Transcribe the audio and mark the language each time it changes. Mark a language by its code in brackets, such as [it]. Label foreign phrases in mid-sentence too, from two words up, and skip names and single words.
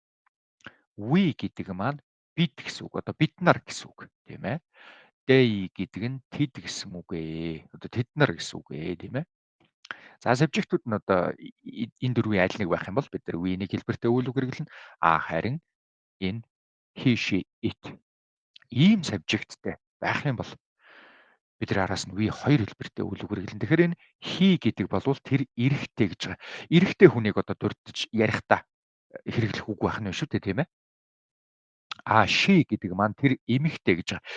[mn] We гэдэг маань бид гэсэн үг. Одоо бид нар гэсэн үг, тийм ээ. They гэдэг нь тэд гэсэн үг ээ. Одоо тэд нар гэсэн үг ээ, тийм ээ. За subject-ууд нь одоо энэ дөрвийн аль нэг байх юм бол бид нар we-ний хэлбэртэй үйл үг хэрэглэнэ. Харин энэ [en] he, she, it [mn] ийм subjectтэй байх юм бол бид нар араас нь we2 хэлбэртэй үйл үг хэрэглэн. Тэгэхээр энэ he гэдэг болвол тэр эрэгтэй гэж байгаа. Эрэгтэй хүнийг одоо дурдж ярихдаа хэрэглэх үг байх нь шүү дээ, тийм ээ. She гэдэг маань тэр эмэгтэй гэж байгаа.